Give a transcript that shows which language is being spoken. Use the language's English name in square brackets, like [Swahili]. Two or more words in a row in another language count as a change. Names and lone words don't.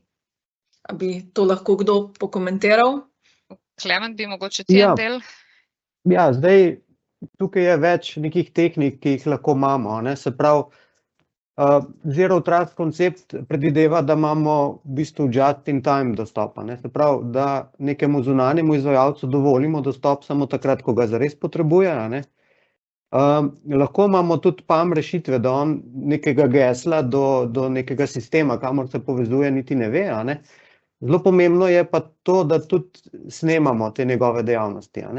[Slovenian] A bi to lahko kdo pokomentiral? Klemen, bi mogoče ti en del? Ja, zdaj tukaj je več nekih tehnik, ki jih lahko imamo, ne, se pravi, [English] Zero Trust [Slovenian] koncept predvideva, da imamo v bistvu [English] just in time [Slovenian] dostopa, ne, se pravi, da nekemu zunanjemu izvajalcu dovolimo dostop samo takrat, ko ga zares potrebuje, ne. Lahko imamo tudi PAM rešitve, da on nekega gesla do nekega sistema, kamor se povezuje, niti ne ve, a ne. Zelo pomembno je pa to, da tudi snemamo te njegove dejavnosti, a ne.